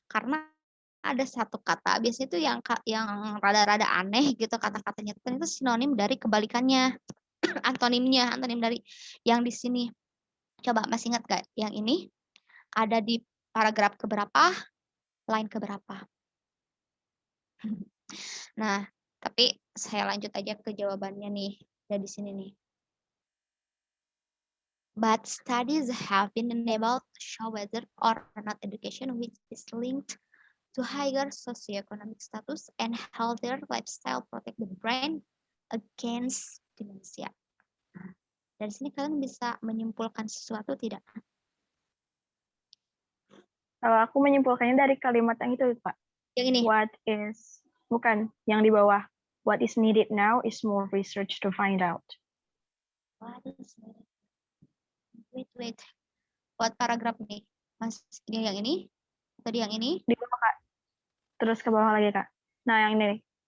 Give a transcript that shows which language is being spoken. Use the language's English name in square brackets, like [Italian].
[Indonesian] Karena ada satu kata, biasanya itu yang rada-rada aneh gitu kata-katanya, itu sinonim dari kebalikannya, antonim dari yang di sini. Coba masih ingat gak? Yang ini ada di paragraf keberapa, line keberapa? Nah, tapi saya lanjut aja ke jawabannya nih, dari sini nih. [English] But studies have been enabled to show whether or not education which is linked to higher socioeconomic status and healthier lifestyle protect the brain against dementia. [Indonesian] Dari sini kalian bisa menyimpulkan sesuatu tidak? Kalau aku menyimpulkannya dari kalimat yang itu, Pak. Yang ini. Bukan, yang di bawah. [English] What is needed now is more research to find out. Wait. [Indonesian] Buat paragraf ini. Mas, dia yang ini? Tadi yang ini? Di bawah, Kak. Terus ke bawah lagi, Kak. Nah, yang ini.